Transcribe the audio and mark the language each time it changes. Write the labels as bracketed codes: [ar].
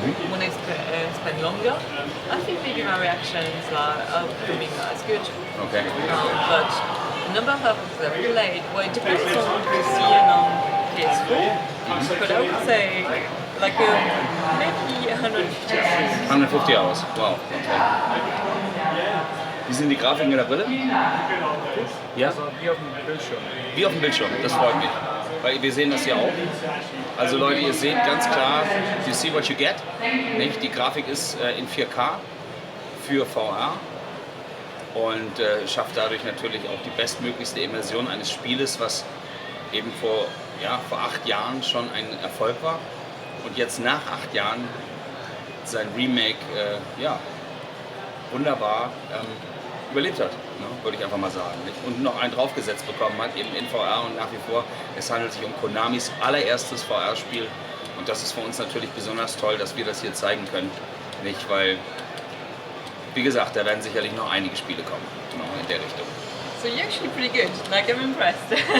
[en] When I spend longer, I think maybe my reactions are becoming not as good. Okay. But the number of hours I've played, well, it depends on PC and on PS4, but I would say like maybe 150 hours. 150 hours. Wow. Okay. [de] Wie sind die Grafiken in der Brille? Ja? Also wie auf dem Bildschirm. Wie auf dem Bildschirm. Das freut mich. Weil wir sehen das ja auch. Also Leute, ihr seht ganz klar, [en] you see what you get. [de] Nicht? Die Grafik ist in 4K für VR und schafft dadurch natürlich auch die bestmöglichste Immersion eines Spieles, was eben vor 8 Jahren schon ein Erfolg war und jetzt nach 8 Jahren sein Remake wunderbar überlebt hat, ne? Würde ich einfach mal sagen. Nicht? Und noch einen draufgesetzt bekommen hat, eben in VR und nach wie vor. Es handelt sich um Konamis allererstes VR-Spiel und das ist für uns natürlich besonders toll, dass wir das hier zeigen können. Nicht, weil, wie gesagt, da werden sicherlich noch einige Spiele kommen, genau in der Richtung. [en] So you're actually pretty good. Like I'm impressed.